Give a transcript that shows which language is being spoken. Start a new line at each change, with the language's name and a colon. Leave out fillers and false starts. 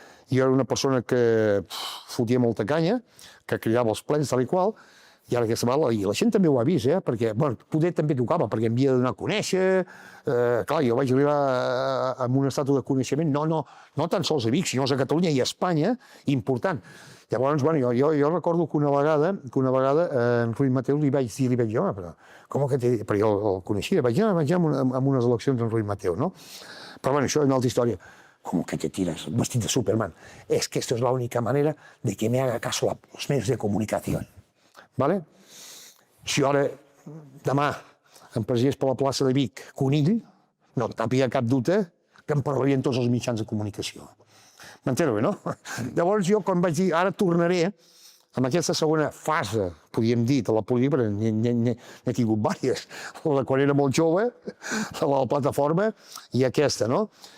Catalan: Jo era una persona que fotia molta canya, que cridava els plens tal i qual, i ara aquesta vegada, i la gent també ho ha vist, perquè poder també tocava, perquè em havia de donar a conèixer, clar, jo vaig arribar amb un estatu de coneixement, no tan sols a Vic, sinó a Catalunya i a Espanya, important. Llavors, jo recordo que una vegada en Ruiz Mateu li vaig dir, però com que perquè jo el coneixia, vaig anar amb unes eleccions en Ruiz Mateu, no? Però això és una altra història.
Spanish: ¿Cómo que te tiras vestido de Superman? Es que esto es la única manera de que me haga caso los medios de comunicación. ¿Vale?
Catalan: Si ara, demà, em presidís per la plaça de Vic Conill, no t'havia cap dubte que em parlarien tots els mitjans de comunicació. M'entero bé, no? Llavors jo, quan vaig dir, ara tornaré, amb aquesta segona fase, podríem dir, de la política, perquè n'he tingut diverses, la quan era molt jove, la plataforma, i aquesta, no?